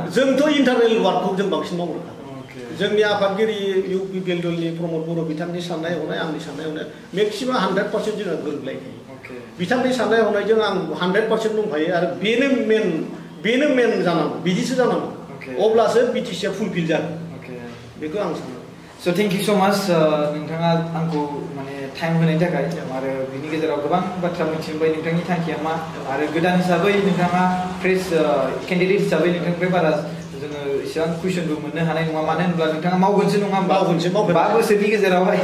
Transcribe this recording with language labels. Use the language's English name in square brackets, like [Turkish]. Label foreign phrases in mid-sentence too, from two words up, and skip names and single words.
[Bodo] जोंथ' [English] internal work [Bodo] जों बांसिन मावग्रा जोंनि आफादगिरि UPPL दलनि प्रमद बर' बिथांनि साननाय हनाय आंनि साननाय हनाय मेक्सिमाम 100% जोंहा गोरोबलायखायो बिथांनि साननाय हनायजों आं 100% दंखायो आरो बेनो मेन जानांगौ बिदिसो जानांगौ अब्लासो बिटिसिआ फुलफिल जागोन बेखौ आं सानो [English] So thank you so much [Bodo] नोंथाङा आंखौ माने टाइम होनायनि थाखाय आरो बिनि गेजेराव गोबां बाथ्रा मिथिबाय नोंथांनि थांखिया मा आरो गोदान हिसाबै नोंथाङा [English] fresh candidate [Bodo] हिसाबै नोंथांनिफ्राय बारा जोङो एसेबां कुइसनबो मोननो हानाय नङा मानो होनब्ला नोंथाङा मावगोनसो नङा होनबा 5 बोसोरनि गेजेरावहाय